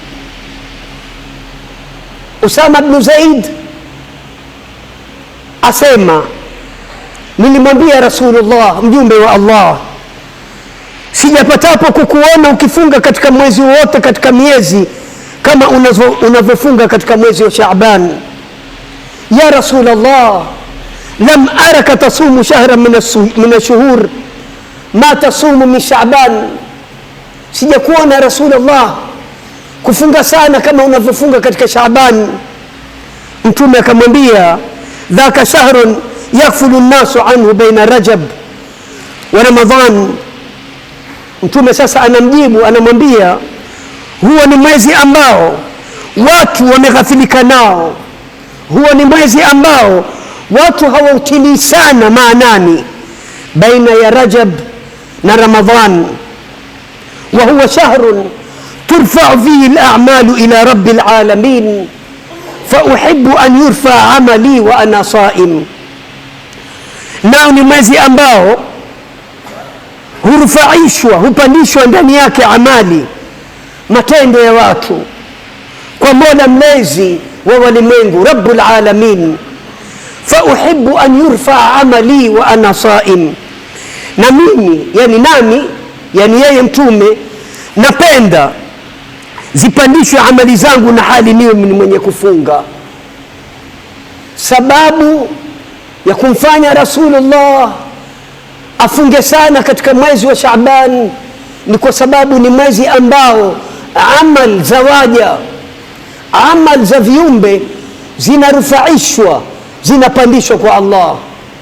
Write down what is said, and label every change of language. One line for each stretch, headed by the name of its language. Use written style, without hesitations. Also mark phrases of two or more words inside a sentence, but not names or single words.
Swahili: Usama ibn Zaid asema, nilimwambia Rasulullah, mjumbe wa Allah, sijapatapo kukuona ukifunga katika mwezi wote katika miezi kama unavyofunga katika mwezi wa Shaaban.
Arabic: يا رسول الله لم أرك تصوم شهرا من الشهور ما تصوم من شعبان.
Swahili: Sijakuona Rasulullah kufunga sana kama unavyofunga katika Shaaban.
Arabic: Mtume akamwambia, ذلك شهر يغفل الناس عنه بين رجب ورمضان.
Swahili: Mtume sasa anamjibu, anamwambia, huo ni mwezi ambao watu wameghafilika nao, huo ni mwezi ambao watu hawautilii sana maanani baina ya Rajab na Ramadhan.
Arabic: وهو شهر ترفع فيه الأعمال إلى رب العالمين فأحب أن يرفع عملي وأنا صائم.
Swahili: Nao ni mwezi ambao hurufaishwa, hupandishwa ndani yake amali, matendo ya watu kwa Mola mlezi wa walimwengu,
Arabic: رب العالمين. فأحب أن يرفع عملي وأنا صائم.
Swahili: Na mimi, yani nami, yani yeye mtume, napenda zipandishwe amali zangu na hali niwe mwenye kufunga. Sababu ya kumfanya Rasulullah afunge sana katika mwezi wa Shaaban ni kwa sababu ni mwezi ambao amal za waja, amal za viumbe zinarufaishwa, zinapandishwa kwa Allah.